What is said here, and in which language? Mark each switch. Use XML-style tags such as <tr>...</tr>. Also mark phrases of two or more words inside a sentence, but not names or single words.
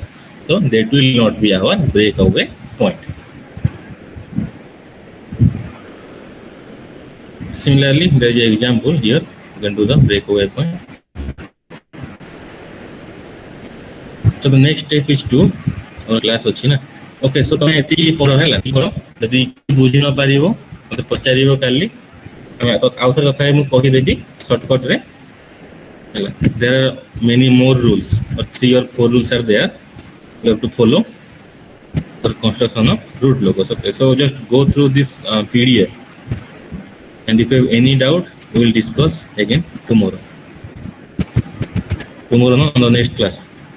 <en>So that will not be our breakaway point. Similarly, there is an example here. You can do the breakaway point. So the next step is to our class</en> <or>ଅଛି ନା.</or> <en>Okay, so</en> <or>ତମେ ଏଠି ପଢ ହେଲା କି କର ଯଦି ବୁଝି ନ ପାରିବ ମତେ ପଚାରିବ କାଲି ହମ ତ ଆଉଥର କଥା ମୁ କହି ଦେବି ଶର୍ଟକଟ ରେ ହେଲା.</or> <en>There are many more rules, or 3 or 4 rules are there you have to follow for construction of root locus. Okay, so just go through this PDF. And if you have any doubt, we will discuss again tomorrow. On the next class.</en>